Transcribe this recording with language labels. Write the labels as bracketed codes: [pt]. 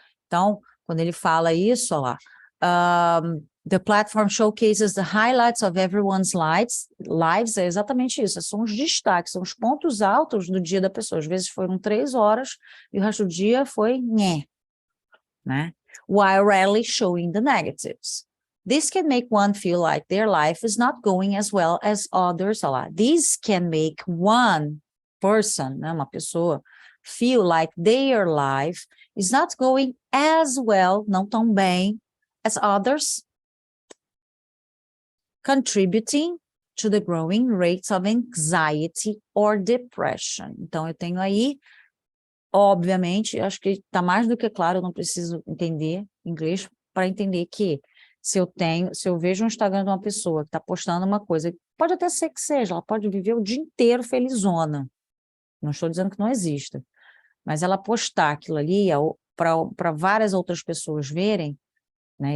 [pt] Então, quando ele fala isso, ó lá, [en] the platform showcases the highlights of everyone's lives, [pt] é exatamente isso, são os destaques, são os pontos altos do dia da pessoa. Às vezes foram 3 horas e o resto do dia foi né? [en] While rarely showing the negatives. This can make one feel like their life is not going as well as others. [pt] Olha lá. [en] This can make one person, né, [pt] uma pessoa, [en] feel like their life is not going as well, [pt] não tão bem, [en] as others, contributing to the growing rates of anxiety or depression. [pt] Então, eu tenho aí, obviamente, acho que está mais do que claro, eu não preciso entender inglês para entender que se eu vejo um Instagram de uma pessoa que está postando uma coisa pode até ser que seja, ela pode viver o dia inteiro felizona. Não estou dizendo que não exista, mas ela postar aquilo ali para várias outras pessoas verem, né?